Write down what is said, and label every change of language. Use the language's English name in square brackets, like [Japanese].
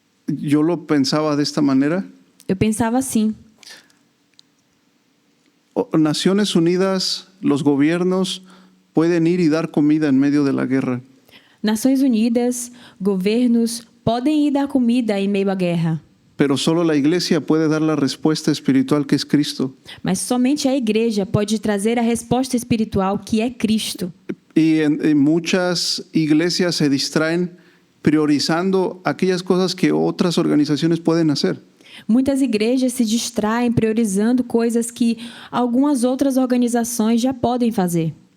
[Spanish] Yo lo pensaba de esta manera. [Portuguese] Eu pensava assim: [Spanish] Naciones Unidas, los gobiernos pueden ir y dar comida en medio de la guerra. [Portuguese] Nações Unidas, governos podem ir dar comida em meio à guerra, [Spanish] pero solo la iglesia puede dar la respuesta espiritual que es Cristo. [Portuguese] mas somente a igreja pode trazer a resposta espiritual que é Cristo. [Spanish] Y en muchas iglesias se distraen priorizando aquellas cosas que otras organizaciones pueden hacer. [Portuguese] Muitas igrejas se distraem priorizando coisas que algumas outras organizações já podem fazer.